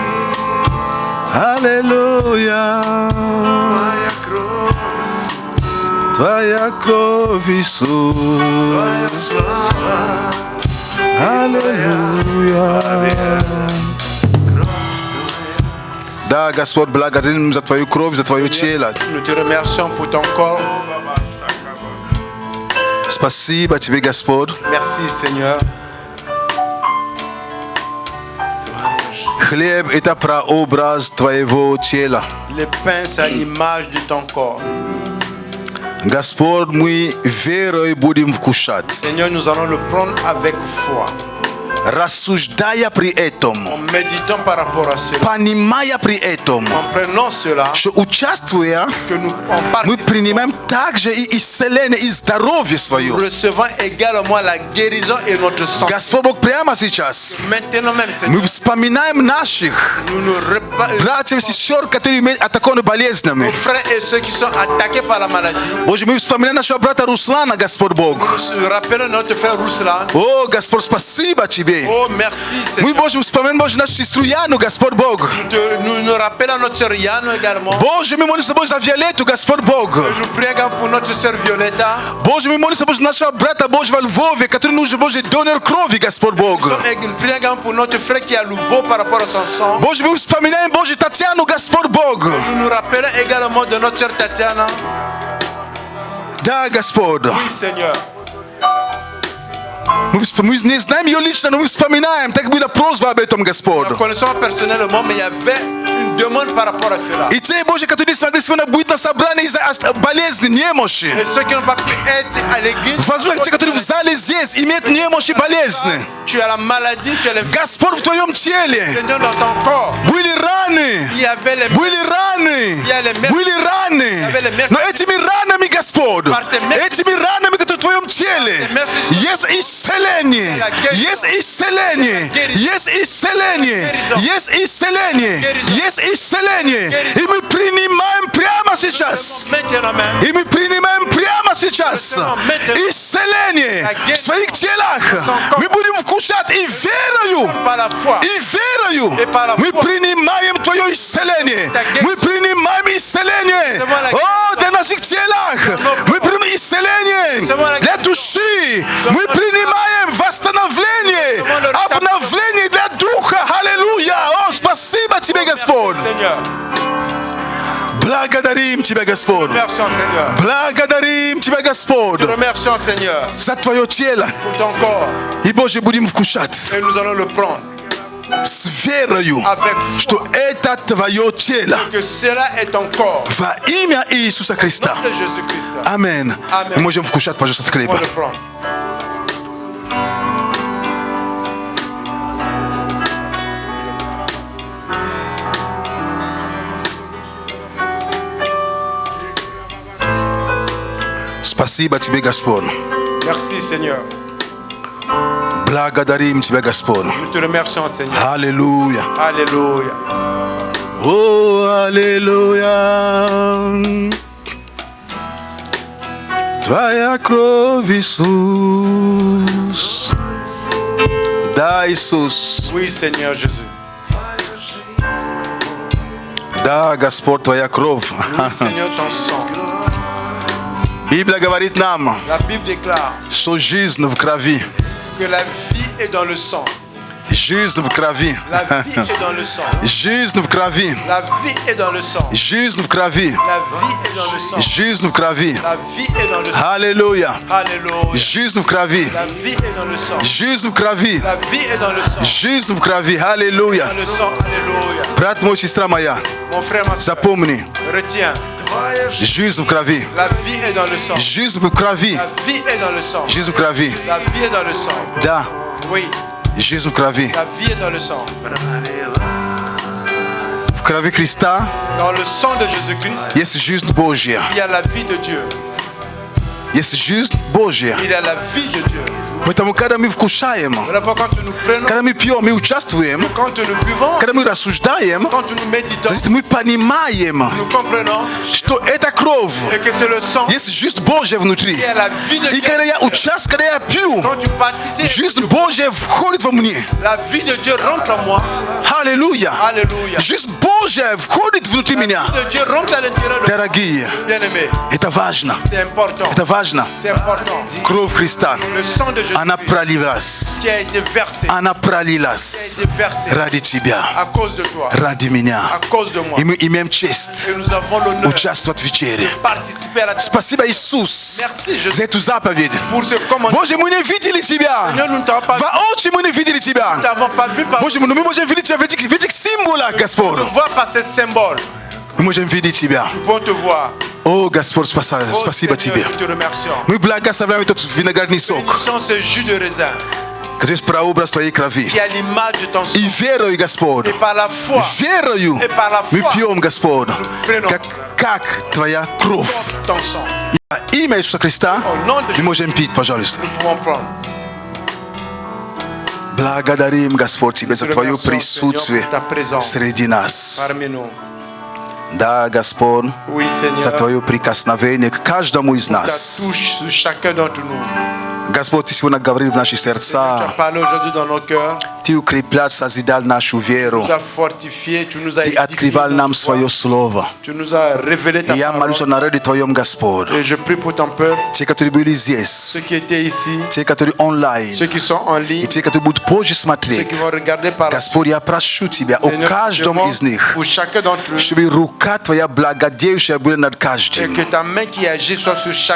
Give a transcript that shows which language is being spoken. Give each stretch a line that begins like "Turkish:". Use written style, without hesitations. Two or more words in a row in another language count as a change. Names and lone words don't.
Russian: Аллилуйя. Твоя кровь, Иисус. Аллилуйя. Да, Господь, благодарим за Твою кровь, за Твое тело.
French: Nous te remercions pour ton corps.
Russian: Спасибо Тебе, Господь.
French: Merci Seigneur.
Russian: Хлеб – это прообраз Твоего тела.
French: Le pain, c'est l'image de ton corps.
Russian: Господь, мы верой будем вкушать,
French: Seigneur, nous allons le prendre avec foi.
Russian: рассуждая при этом,
French: En méditant par rapport à cela.
Russian: понимая при этом,
French: En prenant cela,
Russian: что участвуя,
French: que nous en
Russian: мы
French: participons,
Russian: принимаем также и исцеление, и здоровье свое.
French: recevant également la guérison et notre sang.
Russian: Господь Бог, прямо сейчас
French: Maintenant même,
Russian: мы
French: Seigneur,
Russian: вспоминаем наших
French: nous nous
Russian: братьев и сестер, которые имеют атакованы болезнями.
French: nos frères et ceux qui sont attaqués par la maladie.
Russian: Боже, мы вспоминаем нашего брата Руслана, Господь Бог.
French: Nous rappelons notre frère Ruslan.
Russian: О, Господь, спасибо Тебе.
French: Oh, merci
Russian: Мы,
French: Seigneur.
Russian: Боже, вспоминаем, Боже, нашу сестру Яну, Господь Бог.
French: Nous nous rappelons notre sœur Yann également.
Russian: Боже, мы молимся, Боже, за Виолетту, Господь Бог.
French: Nous prions également pour notre sœur Violetta.
Russian: Боже, мы молимся, Боже, нашего брата Божьего Львове, который нужен, Боже, донор крови, Господь Бог.
French: Nous prions également pour notre frère qui est à nouveau par rapport à son sang.
Russian: Боже, мы вспоминаем, Боже, Татьяну, Господь Бог.
French: Nous nous rappelons également de notre sœur Tatiana.
Russian: Да, Господь.
French: Oui, Seigneur.
Russian: Мы не знаем ее лично, но мы вспоминаем. Так была просьба об этом, Господь.
French: Nous connaissons personnellement, mais il y avait une demande par rapport à cela.
Russian: И те, Боже, которые не смогли сегодня быть на собрании из-за болезни, немощи.
French: Et ceux qui n'ont pas pu être à l'église,
Russian: Возможно, те, которые в зале здесь, имеют немощи, болезни.
French: tu as la maladie, tu as les
Russian: Господь, в Твоем теле
French: Seigneur dans ton corps.
Russian: были раны.
French: Il y avait les
Russian: Были раны. Были раны. Но этими ранами, Господь, этими ранами, которые в Твоем теле, есть исцеление. Есть исцеление. Есть исцеление. Есть исцеление. Есть исцеление. И мы принимаем прямо сейчас.
French: maintenant même.
Russian: И мы принимаем прямо сейчас исцеление в своих телах. Мы будем вкушать и верою.
French: Par la foi.
Russian: И верою мы принимаем Твое исцеление. Мы принимаем исцеление. О, для наших телах. Мы принимаем исцеление для души. Мы принимаем восстановление, обновление для духа. Аллилуйя. О, спасибо Тебе, Господь.
French: Seigneur.
Russian: Благодарим Тебя, Господь.
French: Remercions, Seigneur.
Russian: Благодарим Тебя, Господь,
French: Remercions, Seigneur,
Russian: за Твое тело.
French: pour ton corps.
Russian: И, Боже, будем вкушать
French: Et nous allons le prendre
Russian: с верою,
French: avec foi
Russian: что это Твое тело.
French: que cela est ton corps.
Russian: Во имя Иисуса Христа.
French: De Jésus-Christ.
Russian: Аминь. Аминь. Мы можем вкушать, пожалуйста, с
French: On
Russian: хлеба.
French: va le prendre.
Russian: Спасибо Тебе, Господь.
French: Merci, Seigneur.
Russian: Благодарим Тебя, Господь.
French: Nous te remercions, Seigneur.
Russian: Аллилуйя.
French: Alléluia.
Russian: О, аллилуйя. Твоя кровь, Иисус. Да, Иисус.
French: Oui, Seigneur Jésus.
Russian: Да, Господь, Твоя кровь.
French: Oui, Seigneur, ton sang.
Russian: Библия говорит нам,
French: La Bible déclare
Russian: что жизнь в крови.
French: que la vie est dans le sang.
Russian: Жизнь в крови.
French: La vie est dans le sang.
Russian: Жизнь в крови.
French: La vie est dans le sang.
Russian: Жизнь в крови.
French: La vie est dans le sang.
Russian: Жизнь в крови.
French: La vie est dans le sang.
Russian: Аллилуйя.
French: Alléluia.
Russian: Жизнь в крови.
French: La vie est dans le sang.
Russian: Жизнь в крови.
French: La vie est dans le sang.
Russian: Жизнь в крови. Аллилуйя.
French: Dans le sang. Alléluia.
Russian: Брат мой, сестра моя,
French: Mon frère, ma soeur,
Russian: запомни.
French: retiens.
Russian: Жизнь в крови.
French: La vie est dans le sang.
Russian: Жизнь в крови.
French: La vie est dans le sang.
Russian: Жизнь в крови.
French: La vie est dans le sang.
Russian: Да,
French: Oui,
Russian: жизнь в крови.
French: la vie est dans le sang.
Russian: В крови Христа
French: Dans le sang de Jésus-Christ,
Russian: есть жизнь Божья.
French: il y a la vie de Dieu.
Russian: Есть жизнь Божья.
French: Il y a la vie de Dieu.
Russian: Поэтому, когда мы вкушаем,
French: Voilà pourquoi quand nous prenons,
Russian: когда мы пьем, мы участвуем,
French: quand nous buvons,
Russian: когда мы рассуждаем,
French: quand nous méditons,
Russian: значит, мы понимаем,
French: nous comprenons
Russian: что эта кровь
French: et que c'est le sang
Russian: есть жизнь Божья внутри.
French: qui est la vie de
Russian: И
French: Dieu.
Russian: когда я участвую, когда я пью,
French: Quand tu participes,
Russian: жизнь Божья входит во мне.
French: la vie de Dieu rentre en moi.
Russian: Аллилуйя.
French: Alléluia.
Russian: Жизнь Божья входит внутри меня.
French: La vie de Dieu rentre à l'intérieur de moi.
Russian: Дорогие,
French: Bien-aimé,
Russian: это важно.
French: c'est important.
Russian: Это важно.
French: C'est important.
Russian: Кровь Христа,
French: Le sang de Jésus
Russian: она пролилась.
French: qui a été versé,
Russian: Она
French: qui a
Russian: пролилась
French: été versé
Russian: ради тебя,
French: à cause de toi,
Russian: ради меня.
French: à cause de moi.
Russian: И мы имеем честь
French: Et nous avons l'honneur
Russian: участвовать в вечере.
French: de participer à la
Russian: Спасибо, Иисус,
French: Merci, Jésus,
Russian: за эту заповедь.
French: pour ce commandement.
Russian: Боже, мы не видели Тебя.
French: Seigneur, nous ne t'avons pas vu,
Russian: Воочию мы не видели
French: nous
Russian: Тебя.
French: ne t'avons pas vu par
Russian: Боже, мы можем видеть Тебя в этих символах, Господь.
French: te voir par ces symboles.
Russian: Мы можем видеть Тебя.
French: Nous pouvons te voir.
Russian: О, Господь,
French: Oh,
Russian: спасибо
French: Seigneur,
Russian: Тебе.
French: nous te remercions.
Russian: Мы благословляем этот виноградный сок,
French: Bénissons ce jus de raisin
Russian: который есть прообраз Твоей крови.
French: qui est à l'image de ton sang.
Russian: И верою, Господь,
French: Et par la foi,
Russian: верою
French: et par la
Russian: мы
French: foi,
Russian: пьем, Господь,
French: prenons
Russian: как Твоя кровь.
French: ton sang.
Russian: Во имя Иисуса Христа
French: Au nom de
Russian: мы можем пить, пожалуйста.
French: Nous pouvons prendre.
Russian: Благодарим, Господь, Тебя за
French: Te
Russian: Твое
French: remercions, Seigneur,
Russian: присутствие
French: pour ta présence
Russian: среди нас.
French: parmi nous.
Russian: Да, Господь,
French: Oui,
Russian: за
French: Seigneur,
Russian: Твое прикосновение к каждому из
French: ta
Russian: нас.
French: touche sur chacun d'entre nous.
Russian: Господь, Ты сегодня говорил в наши
French: Tu as
Russian: сердца.
French: parlé aujourd'hui dans nos cœurs,
Russian: Ты укреплял, созидал нашу веру.
French: tu nous as fortifiés, tu nous as
Russian: Ты
French: édifiés
Russian: открывал
French: dans
Russian: нам
French: ta foi.
Russian: Свое Слово.
French: Tu nous as révélé ta
Russian: И я молюсь о
French: parole.
Russian: народе Твоем, Господь.
French: Et je prie pour ton peuple,
Russian: Те, которые были
French: ceux
Russian: здесь,
French: qui étaient ici,
Russian: те, которые онлайн,
French: ceux qui sont en ligne,
Russian: и те, которые будут позже
French: ceux qui
Russian: смотреть.
French: vont regarder par la
Russian: Господь, я прошу Тебя о
French: Seigneur,
Russian: каждом
French: demande
Russian: из них,
French: pour chacun d'entre eux,
Russian: чтобы рука Твоя благодеющая была над
French: et
Russian: каждым.
French: que ta main qui agit soit sur chacun